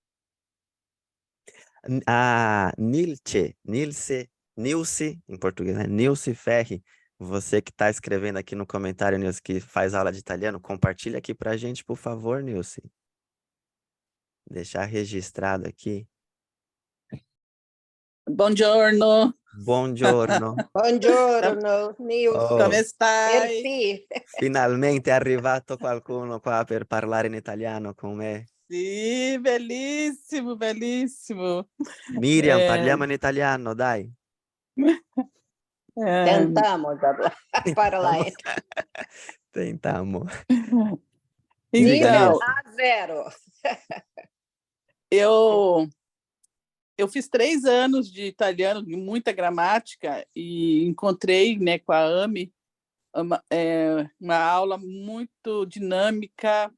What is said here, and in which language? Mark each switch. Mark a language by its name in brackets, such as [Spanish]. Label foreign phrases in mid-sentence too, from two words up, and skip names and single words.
[Portuguese] A Nilce, em português, né? Nilce Ferri, você que está escrevendo aqui no comentário, Nilce, que faz aula de italiano, compartilha aqui pra gente, por favor, Nilce. Deixar registrado aqui. [Italian] Buongiorno, Buongiorno. Buongiorno, come Nilce. stai? Merci. Finalmente è arrivato qualcuno qua per parlare in italiano con me. Sì, bellissimo, bellissimo. Miriam, parliamo in italiano, dai. [Portuguese] Tentamos parlare. Tentamo. Nível Então, A0. eu fiz 3 anos de italiano, de muita gramática, e encontrei, né, com a AME uma aula muito dinâmica.